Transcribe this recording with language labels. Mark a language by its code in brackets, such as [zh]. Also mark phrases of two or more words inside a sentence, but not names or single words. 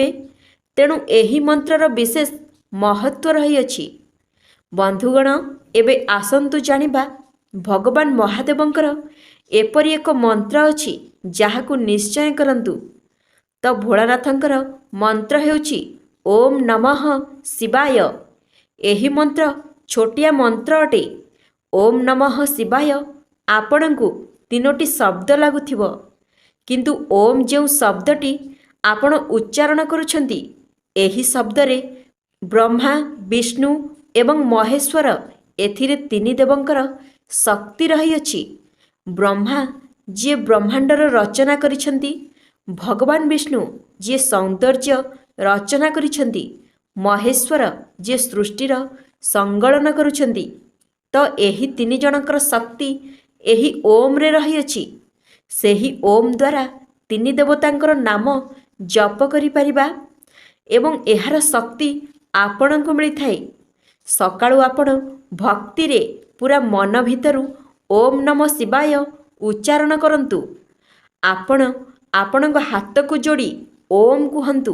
[or] ତେଣୁ ଏହି ମନ୍ତ୍ରର ବିଶେଷ ମହତ୍ୱ ରହି ଅଛି। ବନ୍ଧୁଗଣ, ଏବେ ଆସନ୍ତୁ ଜାଣିବା ଭଗବାନ ମହାଦେବଙ୍କର ଏପରି ଏକ ମନ୍ତ୍ର ଅଛି ଯାହାକୁ ନିଶ୍ଚୟ କରନ୍ତୁ। ତ ଭୋଳାନାଥଙ୍କର ମନ୍ତ୍ର ହେଉଛି ଓମ ନମଃ ଶିବାୟ। ଏହି ମନ୍ତ୍ର ଛୋଟିଆ ମନ୍ତ୍ର ଅଟେ। ଓମ ନମଃ ଶିବାୟ ଆପଣଙ୍କୁ ତିନୋଟି ଶବ୍ଦ ଲାଗୁଥିବ, କିନ୍ତୁ ଓମ ଯେଉଁ ଶବ୍ଦଟି ଆପଣ ଉଚ୍ଚାରଣ କରୁଛନ୍ତି ଏହି ଶବ୍ଦ ରେ ବ୍ରହ୍ମା, ବିଷ୍ଣୁ ଏବଂ ମହେଶ୍ୱର ଏଥିରେ ତିନି ଦେବଙ୍କର ଶକ୍ତି ରହି ଅଛି। ବ୍ରହ୍ମା ଯେ ବ୍ରହ୍ମାଣ୍ଡର ରଚନା କରିଛନ୍ତି, ଭଗବାନ ବିଷ୍ଣୁ ଯେ ସୌନ୍ଦର୍ଯ୍ୟ ରଚନା କରିଛନ୍ତି, ମହେଶ୍ୱର ଯେ ସୃଷ୍ଟିର ସଂଗଣନ କରୁଛନ୍ତି। ତ ଏହି ତିନି ଜଣଙ୍କର ଶକ୍ତି ଏହି ଓମ ରେ ରହି ଅଛି। ସେହି ଓମ ଦ୍ୱାରା ତିନି ଦେବତାଙ୍କର ନାମ ଜପ କରିପାରିବା ଏବଂ ଏହାର ଶକ୍ତି ଆପଣଙ୍କୁ ମିଳିଥାଏ। ସକାଳୁ ଆପଣ ଭକ୍ତିରେ ପୁରା ମନ ଭିତରୁ ଓମ୍ ନମଃ ଶିବାୟ ଉଚ୍ଚାରଣ କରନ୍ତୁ। ଆପଣ ଆପଣଙ୍କ ହାତକୁ ଯୋଡ଼ି ଓମ୍ କୁହନ୍ତୁ।